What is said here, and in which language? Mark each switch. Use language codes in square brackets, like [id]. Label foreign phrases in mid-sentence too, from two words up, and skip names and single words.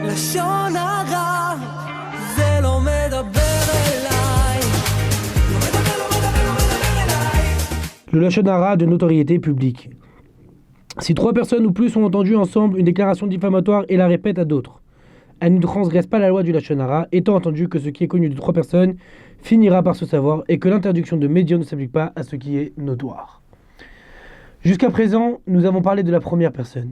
[he] לשון הרע, זה לא מדבר אליי. לא מדבר אליי. [fr] Le [he] לשון הרע [fr] de notoriété publique. Si 3 personnes ou plus ont entendu ensemble une déclaration diffamatoire et la répètent à d'autres, elle ne transgresse pas la loi du [he] לשון הרע, [fr] étant entendu que ce qui est connu de 3 personnes finira par se savoir et que l'interdiction de médias ne s'applique pas à ce qui est notoire. Jusqu'à présent, nous avons parlé de la première personne.